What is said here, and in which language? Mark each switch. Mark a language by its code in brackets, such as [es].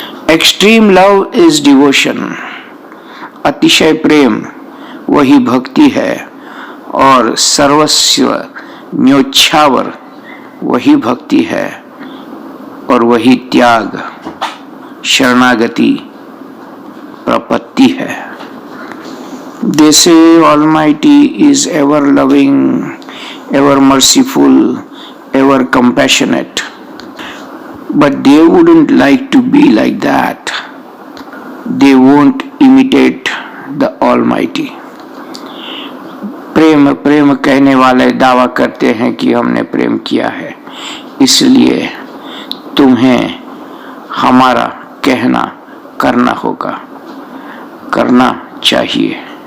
[en] extreme love is devotion, [hi] अतिशय प्रेम वही भक्ति है, और सर्वस्व न्योछावर वही भक्ति है, और वही त्याग, शरणागति, प्रपत्ति है। [en] They say Almighty is ever loving, ever merciful, ever compassionate. But they wouldn't like to be like that. They won't imitate the Almighty. [hi] प्रेम प्रेम कहने वाले दावा करते हैं कि हमने प्रेम किया है, इसलिए तुम्हें हमारा कहना करना होगा, करना चाहिए।